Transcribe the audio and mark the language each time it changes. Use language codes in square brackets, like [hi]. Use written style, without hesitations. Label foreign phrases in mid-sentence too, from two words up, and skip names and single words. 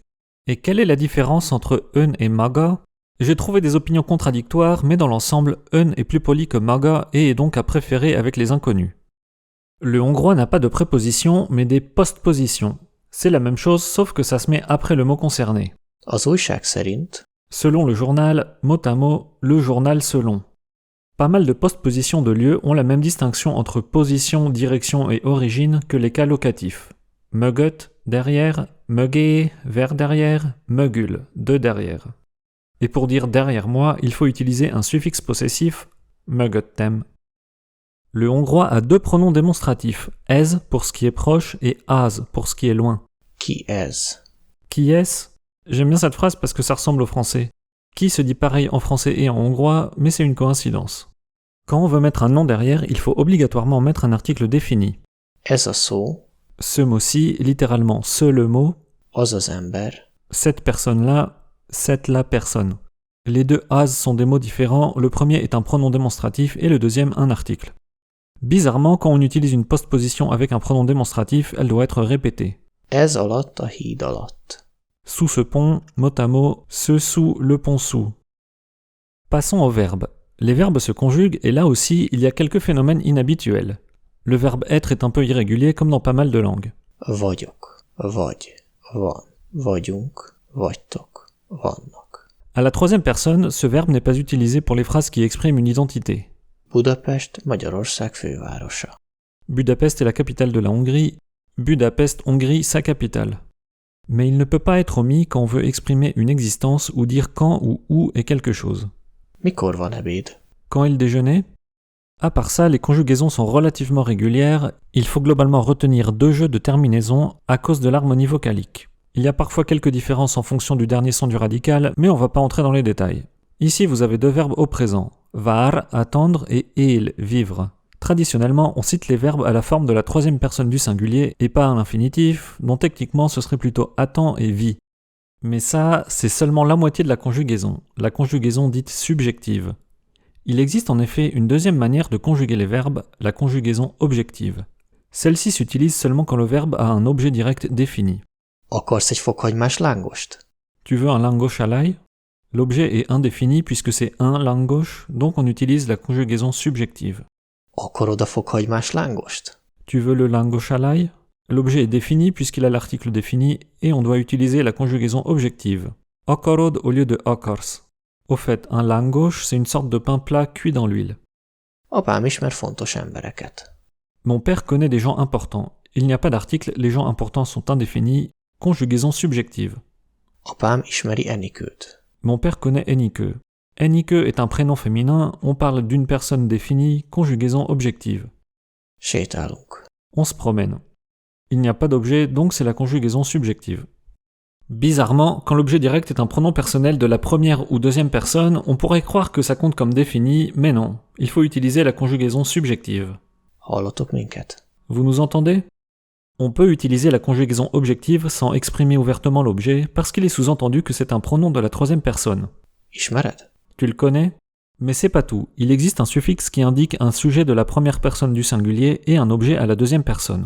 [fr] Et quelle est la différence entre ön et maga? J'ai trouvé des opinions contradictoires, mais dans l'ensemble, ön est plus poli que maga et est donc à préférer avec les inconnus. Le hongrois n'a pas de préposition, mais des postpositions. C'est la même chose, sauf que ça se met après le mot concerné. [hu] Az újság szerint [fr] Selon le journal, mot à mot, le journal selon. Pas mal de postpositions de lieu ont la même distinction entre position, direction et origine que les cas locatifs. Mögött, derrière, mögé, vers derrière, mögül, de derrière. Et pour dire derrière moi, il faut utiliser un suffixe possessif, mögöttem. Le hongrois a deux pronoms démonstratifs, ez pour ce qui est proche et az pour ce qui est loin. [hu] ki ez? [fr] Qui est-ce? J'aime bien cette phrase parce que ça ressemble au français. Qui se dit pareil en français et en hongrois, mais c'est une coïncidence. Quand on veut mettre un nom derrière, il faut obligatoirement mettre un article défini. [hu] Ez a szó, [fr] Ce mot-ci, littéralement ce le mot, [hu] az az ember, [fr] cette personne-là, cette la personne. Les deux as sont des mots différents, le premier est un pronom démonstratif et le deuxième un article. Bizarrement, quand on utilise une postposition avec un pronom démonstratif, elle doit être répétée. [hu] ez alatt a híd alatt. [fr] Sous ce pont, mot à mot, ce sous le pont sous. Passons aux verbes. Les verbes se conjuguent et là aussi, il y a quelques phénomènes inhabituels. Le verbe être est un peu irrégulier comme dans pas mal de langues. [hu] Vagyok, vagy, van, vagyunk, vagytok, vannak. [fr] À la troisième personne, ce verbe n'est pas utilisé pour les phrases qui expriment une identité. [hu] Budapest, Magyarország fővárosa. [fr] Budapest est la capitale de la Hongrie, Budapest, Hongrie, sa capitale. Mais il ne peut pas être omis quand on veut exprimer une existence ou dire quand ou où est quelque chose. [hu] Mikor van ebéd? [fr] Quand est le déjeuner? À part ça, les conjugaisons sont relativement régulières, il faut globalement retenir deux jeux de terminaison à cause de l'harmonie vocalique. Il y a parfois quelques différences en fonction du dernier son du radical, mais on va pas entrer dans les détails. Ici, vous avez deux verbes au présent, var, attendre, et él, vivre. Traditionnellement, on cite les verbes à la forme de la troisième personne du singulier et pas à l'infinitif, dont techniquement ce serait plutôt attend et vit. Mais ça, c'est seulement la moitié de la conjugaison dite subjective. Il existe en effet une deuxième manière de conjuguer les verbes, la conjugaison objective. Celle-ci s'utilise seulement quand le verbe a un objet direct défini. [hu] Akarsz egy fokhagymás lángost? [fr] Tu veux un langos à l'ail? L'objet est indéfini puisque c'est un langos, donc on utilise la conjugaison subjective. [hu] Akarod a fokhagymás lángost? [fr] Tu veux le langos à l'ail? L'objet est défini puisqu'il a l'article défini et on doit utiliser la conjugaison objective. Akarod au lieu de akarsz. Au fait, un langos, c'est une sorte de pain plat cuit dans l'huile. [hu] Apám ismer fontos embereket. [fr] Mon père connaît des gens importants. Il n'y a pas d'article, les gens importants sont indéfinis. Conjugaison subjective. [hu] Apám ismeri Enikőt. [fr] Mon père connaît Enikő. Enikő est un prénom féminin, on parle d'une personne définie, conjugaison objective. [hu] Sétálunk. [fr] On se promène. Il n'y a pas d'objet, donc c'est la conjugaison subjective. Bizarrement, quand l'objet direct est un pronom personnel de la première ou deuxième personne, on pourrait croire que ça compte comme défini, mais non. Il faut utiliser la conjugaison subjective. [hu] Hallotok minket? [fr] Vous nous entendez? On peut utiliser la conjugaison objective sans exprimer ouvertement l'objet parce qu'il est sous-entendu que c'est un pronom de la troisième personne. [hu] Ismered? [fr] Tu le connais? Mais c'est pas tout. Il existe un suffixe qui indique un sujet de la première personne du singulier et un objet à la deuxième personne.